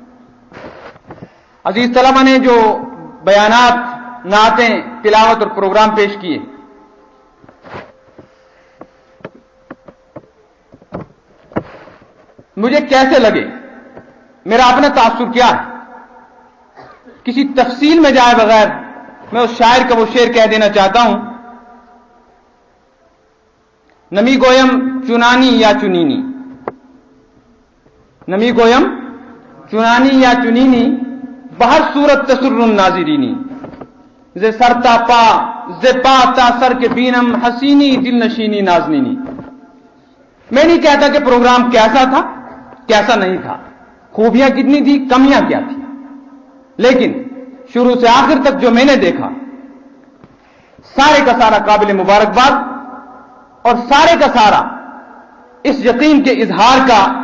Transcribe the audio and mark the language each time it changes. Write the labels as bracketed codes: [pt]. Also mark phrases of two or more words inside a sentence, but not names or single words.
[ur] عزیز طلباء نے جو بیانات، نعتیں، تلاوت اور پروگرام پیش کیے، مجھے کیسے لگے، میرا اپنا تاثر کیا ہے، کسی تفصیل میں جائے بغیر میں اس شاعر کا وہ شعر کہہ دینا چاہتا ہوں: [fa] نمی گویم چنانی یا چنینی، نمی گویم چنانی یا چنینی، بہر صورت [ar] تسر الناظرینی، [fa] ز سر تا پا، ز پا تا سر کے بینم حسینی دل نشینی نازنینی۔ [ur] میں نہیں کہتا کہ پروگرام کیسا تھا، کیسا نہیں تھا، خوبیاں کتنی تھی، کمیاں کیا تھی، لیکن شروع سے آخر تک جو میں نے دیکھا، سارے کا سارا قابل مبارکباد اور سارے کا سارا اس یقین کے اظہار کا